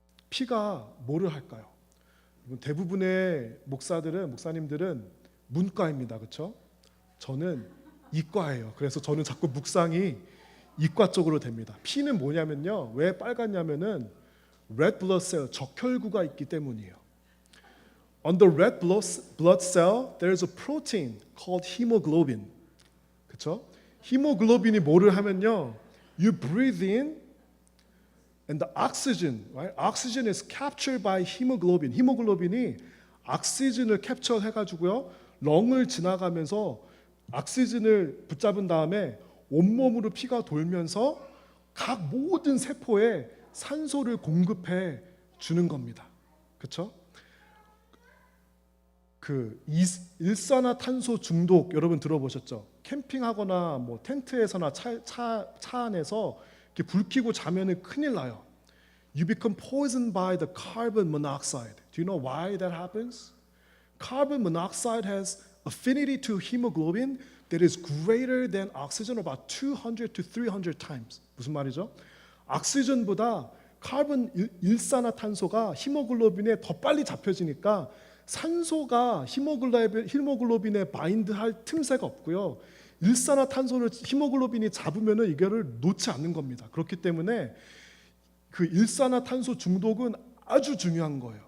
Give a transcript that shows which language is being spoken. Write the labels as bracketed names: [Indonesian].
[Korean] 피가 뭐를 할까요? 대부분의 목사님들은 문과입니다. 그렇죠? 저는 이과예요. 그래서 저는 자꾸 묵상이 이과 쪽으로 됩니다. 피는 뭐냐면요, 왜 빨갛냐면은 [English] red blood cell, [Korean] 적혈구가 있기 때문이에요. [English] On the red blood cell, there is a protein called hemoglobin. [Korean] 그렇죠? 히모글로빈이 뭐를 하면요, [English] you breathe in and the oxygen, right? Oxygen is captured by hemoglobin. [Korean] 히모글로빈이 옥시즌을 캡처 해가지고요, 렁을 지나가면서 옥시즌을 붙잡은 다음에 온몸으로 피가 돌면서 각 모든 세포에 산소를 공급해 주는 겁니다. 그렇죠? 그 일산화탄소 중독 여러분 들어보셨죠? 캠핑하거나 뭐 텐트에서나 차 안에서 이렇게 불 켜고 자면은 큰일 나요. [English] You become poisoned by the carbon monoxide. Do you know why that happens? Carbon monoxide has affinity to hemoglobin that is greater than oxygen about 200 to 300 times. [Korean] 무슨 말이죠? 옥시전보다 카본 일산화탄소가 히모글로빈에 더 빨리 잡혀지니까 산소가 히모글로빈에 바인드할 틈새가 없고요. 일산화탄소를 히모글로빈이 잡으면은 이거를 놓지 않는 겁니다. 그렇기 때문에 그 일산화탄소 중독은 아주 중요한 거예요.